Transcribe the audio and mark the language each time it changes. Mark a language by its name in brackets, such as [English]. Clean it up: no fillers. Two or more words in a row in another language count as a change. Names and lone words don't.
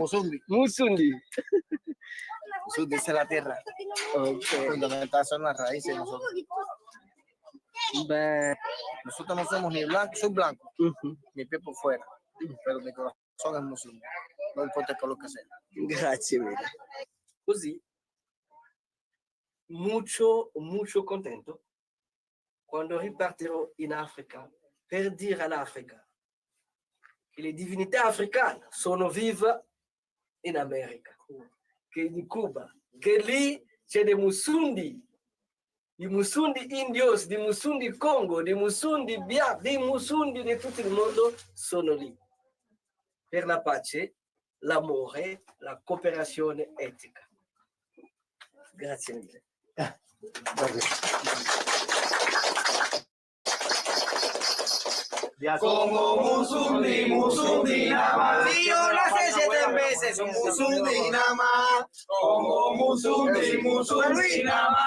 [Spanish] Musundi. Musundi es la tierra. Fundamental son las raíces de nosotros. Nosotros no somos ni blancos, soy blanco, mi piel por fuera, pero mi corazón es musundi. No importa el color que sea. [Italian] Grazie mille. Così, molto contento quando ripartirò in Africa per dire all'Africa che le divinità africane sono vive in America, che in Cuba, che lì c'è dei Musundi indios, dei Musundi Congo, dei Musundi Biak, dei Musundi di tutto il mondo sono lì per la pace, l'amore, la cooperazione etica. Grazie mille. [Spanish] Como Musundi nada más. Si yo nací 7 veces, un Musundi nada más. Como Musundi nada más.